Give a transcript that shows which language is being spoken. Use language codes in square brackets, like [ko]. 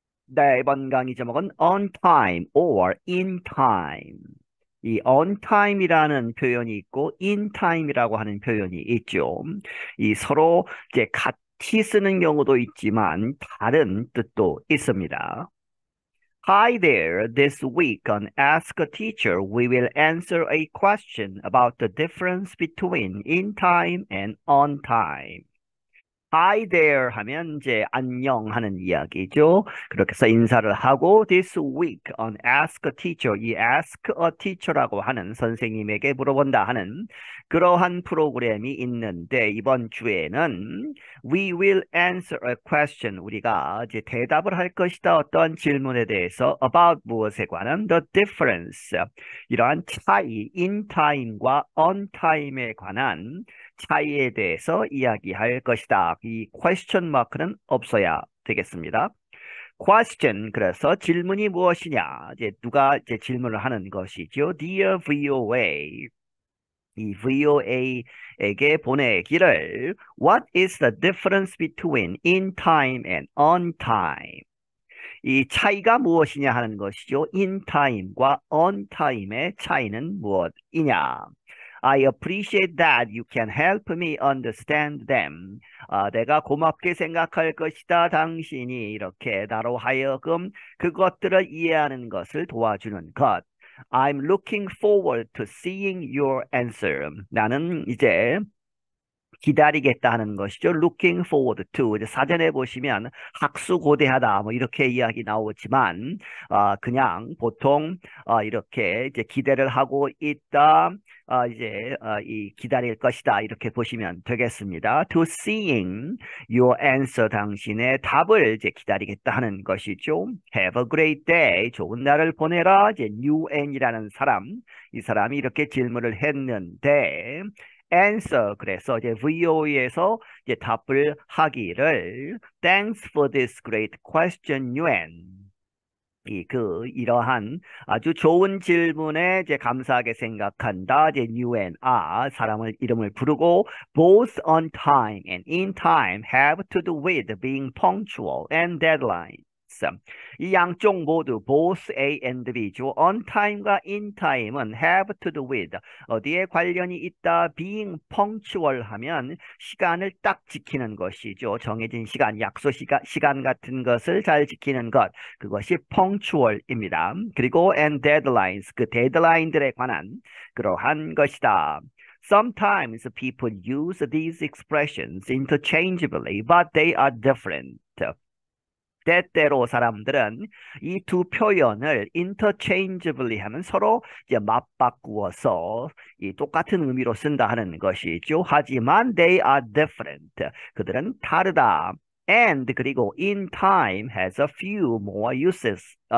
[ko] 네, 이번 강의 제목은 [en] on time or in time. [ko] 이 on time이라는 표현이 있고 in time이라고 하는 표현이 있죠. 이 서로 이제 같이 쓰는 경우도 있지만 다른 뜻도 있습니다. [en] Hi there. This week on Ask a Teacher, we will answer a question about the difference between in time and on time. [ko] Hi there 하면 이제 안녕 하는 이야기죠. 그렇게 해서 인사를 하고 [en] this week on Ask a Teacher, [ko] 이 Ask a Teacher라고 하는 선생님에게 물어본다 하는 그러한 프로그램이 있는데 이번 주에는 [en] We will answer a question. [ko] 우리가 이제 대답을 할 것이다. 어떤 질문에 대해서 about 무엇에 관한 the difference. 이러한 차이, in time과 on time에 관한 차이에 대해서 이야기할 것이다. 이 question mark는 없어야 되겠습니다. question 그래서 질문이 무엇이냐? 이제 누가 이제 질문을 하는 것이죠. [en] Dear VOA [ko] 이 VOA에게 보내기를 [en] What is the difference between in time and on time? [ko] 이 차이가 무엇이냐 하는 것이죠. in time과 on time의 차이는 무엇이냐? [en] I appreciate that you can help me understand them. [ko] 내가 고맙게 생각할 것이다. 당신이 이렇게 나로 하여금 그것들을 이해하는 것을 도와주는 것. [en] I'm looking forward to seeing your answer. [ko] 나는 이제 기다리겠다 하는 것이죠. [en] Looking forward to. [ko] 이제 사전에 보시면 학수고대하다 뭐 이렇게 이야기 나오지만 그냥 보통 이렇게 이제 기대를 하고 있다. 이 기다릴 것이다 이렇게 보시면 되겠습니다. [en] To seeing your answer [ko] 당신의 답을 이제 기다리겠다 하는 것이죠. [en] Have a great day. [ko] 좋은 날을 보내라. 이제 new n이라는 사람 이 사람이 이렇게 질문을 했는데 answer 그래서 이제 VOE에서 이제 답을 하기를 [en] Thanks for this great question, [ko] Nguyen. 이러한 아주 좋은 질문에 이제 감사하게 생각한다. 이제 Nguyen 사람을 이름을 부르고 [en] both on time and in time have to do with being punctual and deadlines. [ko] 이 양쪽 모두 both A and B죠. on time과 in time은 [en] have to do with [ko] 어디에 관련이 있다. being punctual 하면 시간을 딱 지키는 것이죠. 정해진 시간, 약속 시간 같은 것을 잘 지키는 것. 그것이 punctual입니다. 그리고 and deadlines, 그 데드라인들에 관한 그러한 것이다. [en] Sometimes people use these expressions interchangeably, but they are different. [ko] 때때로 사람들은 이 두 표현을 interchangeably 하면 서로 이제 맞바꾸어서 이 똑같은 의미로 쓴다 하는 것이죠. 하지만 [en] they are different. [ko] 그들은 다르다. [en] And [ko] 그리고 [en] in time has a few more uses.